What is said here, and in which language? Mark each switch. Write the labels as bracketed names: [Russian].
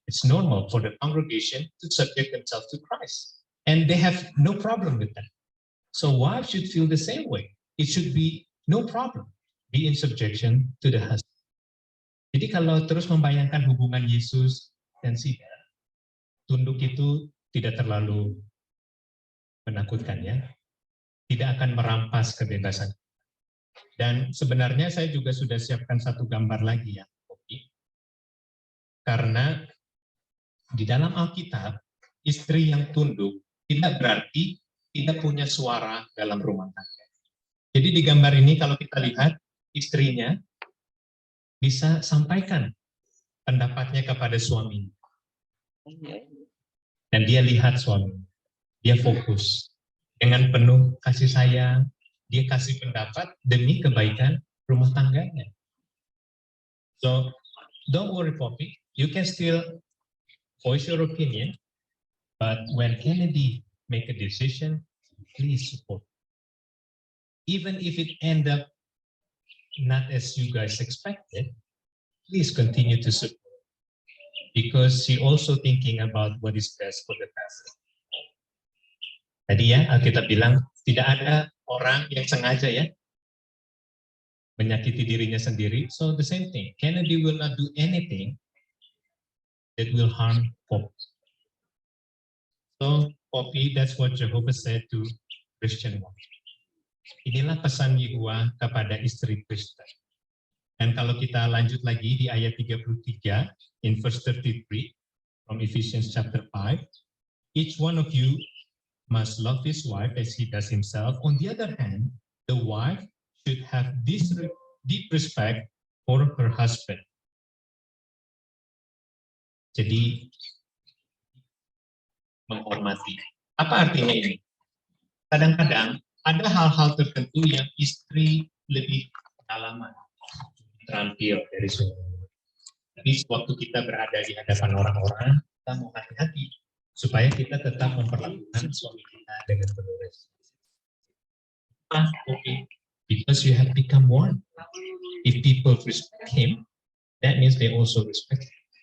[English] It's normal for the congregation to subject themselves to Christ. And they have no problem with that. So wives should feel the same way. It should be no problem. Be in subjection to the husband. [Indonesian] Jadi kalau terus membayangkan hubungan Yesus dan Sida, tunduk itu tidak terlalu menakutkan ya, tidak akan merampas kebebasan. Dan sebenarnya saya juga sudah siapkan satu gambar lagi ya, karena di dalam Alkitab, istri yang tunduk tidak berarti tidak punya suara dalam rumah tangga. Jadi di gambar ini kalau kita lihat, istrinya bisa sampaikan pendapatnya kepada suaminya. Dan dia lihat suami, dia fokus dengan penuh kasih sayang, dia kasih pendapat demi kebaikan rumah tangganya. [English] So don't worry, Poppy, you can still voice your opinion, but when Kennedy make a decision, please support. Even if it end up not as you guys expected, please continue to support. Because she also thinking about what is best for the family. [Indonesian] Tadi ya, Alkitab bilang, tidak ada orang yang sengaja ya, menyakiti dirinya sendiri. [English] So the same thing, Kennedy will not do anything that will harm Poppy. So Poppy, that's what Jehovah said to Christian wife. [Indonesian] Inilah pesan Yehuwa kepada istri Kristen. Dan kalau kita lanjut lagi di ayat 33, [English] in verse 33, from Ephesians chapter 5, each one of you must love his wife as he does himself. On the other hand, the wife should have this deep respect for her husband. [Indonesian] Jadi, menghormati. Apa artinya ini? Kadang-kadang ada hal-hal tertentu yang istri lebih pengalaman, terampil dari suami. Tapi waktu kita berada di hadapan orang-orang, kita mau hati-hati supaya kita tetap memperlakukan suami kita dengan penuh respect. [English] Okay, because you have become one. If people respect him, that means they also respect him.